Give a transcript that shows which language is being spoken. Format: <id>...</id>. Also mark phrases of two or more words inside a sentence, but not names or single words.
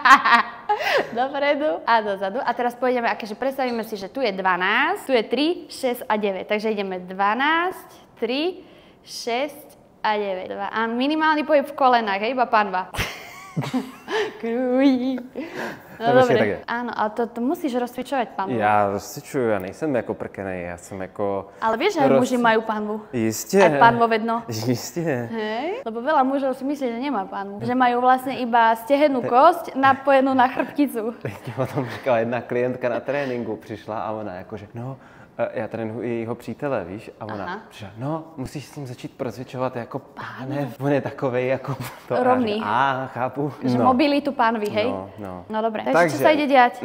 <sk>Dopredu a dozadu. A teraz pôjdeme, akože predstavíme si, že tu je 12, tu je 3, 6 a 9. Takže ideme 12, 3, 6 a 9. A minimálny pohyb v kolenách, hej, iba panva. Krují. No dobre, áno, ale to musíš rozcvičovať panvu.</sk> <cs>Já rozcvičuju, já nejsem jako prkenej, já jsem jako...</cs> <sk>Ale vieš, že aj muži majú panvu?</sk> <cs>Jistě.</cs> <sk>Aj panvovedno.</sk> <cs>Jistě.</cs> <sk>Hej? Lebo veľa mužov si myslí, že nemá panvu. Že majú vlastne iba stehenú kosť napojenú na chrbticu.</sk> <cs>Teď o tom říkala jedna klientka na tréninku, přišla a ona jakože, no, Já trénuji jejího přítele, víš? A ona přišla, no, musíš s ním začít procvičovat jako pánev. On je takovej jako to. Rovný. Chápu. Že mobilitu pánvi, hej? No dobré. Takže co se jde dělat?</cs>